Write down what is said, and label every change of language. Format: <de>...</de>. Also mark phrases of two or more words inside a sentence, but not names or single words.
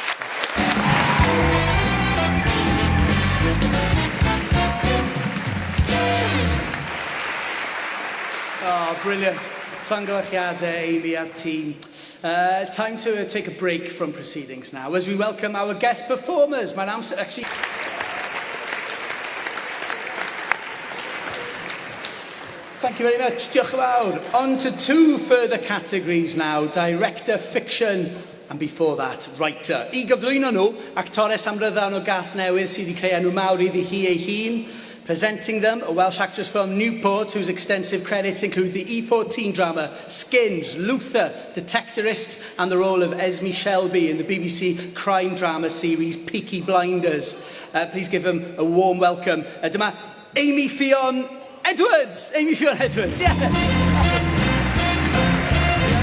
<en>Oh, brilliant. Llongyfarchiadau, Amy, our team. Time to take a break from proceedings now as we welcome our guest performers. My name's actually... Thank you very much.</en> <cy>Diolch yn fawr.</cy> <en>On to two further categories now. Director, fiction, and before that, writer.</en> <cy>I gyflwyno nhw, actores amryddawn o gas newydd sydd wedi creu enw mawr iddi hi ei hun.</cy> <en>Presenting them, a Welsh actress from Newport whose extensive credits include the E14 drama Skins, Luther, Detectorists, and the role of Esme Shelby in the BBC crime drama series Peaky Blinders. Please give them a warm welcome.</en> <cy>Dyma Amy Ffion Edwards. Amy Ffion Edwards, yeah.</cy>